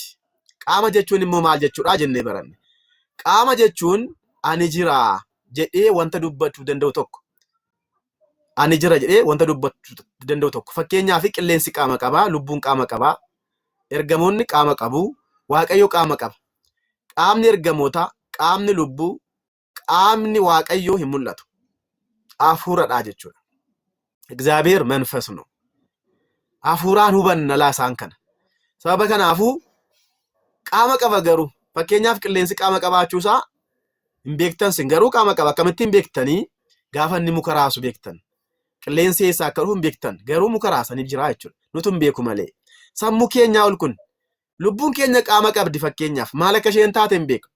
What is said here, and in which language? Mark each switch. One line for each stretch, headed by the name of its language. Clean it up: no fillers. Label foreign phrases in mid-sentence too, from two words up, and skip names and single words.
Oromo: qaama jechuun immoo maal jechuudha jennee baranne qaama jechuun ani jira jedhee wanta dubbachuu danda'u tokko ani jira jedhee wanta dubbachuu danda'u tokko fakkeenyaaf qilleensi qaama qabaa lubbuun qaama qabaa ergamoonni qaama qabu waaqayyo qaama qaba qaamni ergamoota qaamni lubbuu qaamni waaqayyo hin mul'atu hafuuradha jechuudha
Amharic: እግዚአብሔር መንፈስ ነው
Oromo: hafuuraan hubanna laa isaan kana sababa kanaafuu qaama qaba garuu fakkeenyaaf qilleensi qaama qabaachuusaa hin beektan sin garuu qaama qaba akkamittiin beektanii gaafa inni muka raasu beektan qilleensi eessaa akka dhufu hin beektan garuu muka raasaniif jira jechuudha nutu hin beeku malee sammuu keenyaa ol kun Lubbuun keenya qaama qabdi fakkeenyaaf maal akka isheen taate hin beeku.